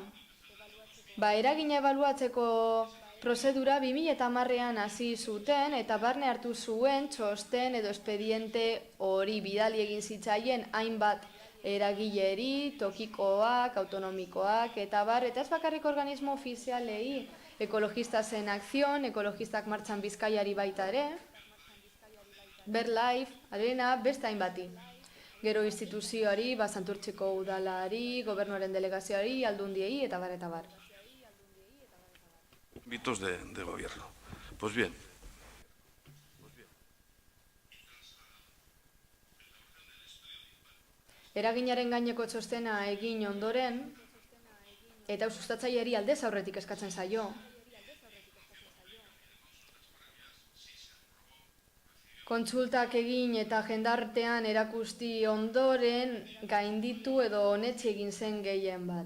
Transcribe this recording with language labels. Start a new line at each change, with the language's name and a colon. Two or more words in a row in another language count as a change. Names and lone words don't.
Basque: Eragina ebaluatzeko prozedura 2010ean hasi zuten eta barne hartu zuen txosten edo espediente hori bidali egin zitzaien hainbat eragileri, tokikoak, autonomikoak eta eta ez bakarrik organismo ofizialei, Ekologistas en Acción, Ekologistak Martxan Bizkaiari baita ere, BirdLife, Arena, beste hainbati. Gero instituzioari, Santurtziko udalari, gobernuaren delegazioari, aldundiei, eta bar, eta bar.
Spanish: Ámbitos de gobierno. Pues bien.
Basque: Eraginaren gaineko txostena egin ondoren, eta sustatzaileari aldez aurretik eskatzen zaio. Kontsultak egin eta jendartean erakusti ondoren gainditu edo onetsi egin zen gehien bat.